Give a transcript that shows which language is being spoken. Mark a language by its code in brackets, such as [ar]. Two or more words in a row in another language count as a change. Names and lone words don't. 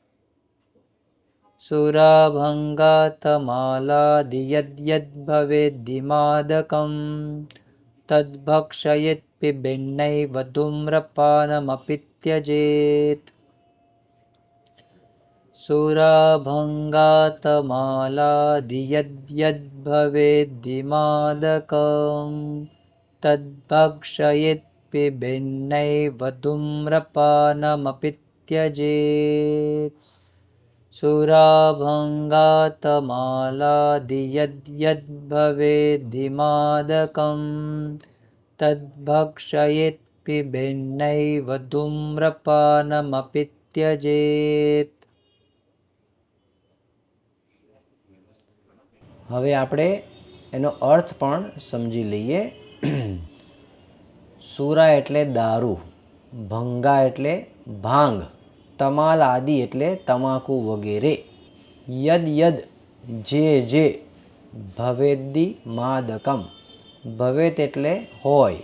[sa] सुराभङ्गातमालादि यद् यद् भवेद्धिमादकम्, तद्भक्षयेत् पिबेन्नैव धूम्रपानमपि त्यजेत्. सुराभङ्गातमालादि यद् यद् भवेद्धिमादकम्, तद्भक्षयेत् पिबेन्नैव धूम्रपानमपि त्यजेत् सुराभङ्गातमालादि यद्यद्भवेद्धिमादकम् तद्भक्षयेत् पिबेन्नैव धूम्रपानमपि त्यजेत्. [gu] હવે આપણે એનો અર્થ પણ સમજી લઈએ. સુરા એટલે દારૂ, ભંગા એટલે ભાંગ, તમાલ આદિ એટલે તમાકુ વગેરે, [sa] यद् यद् [gu] જે જે, [sa] भवेद्दि मादकम् भवेत् [gu] એટલે હોય,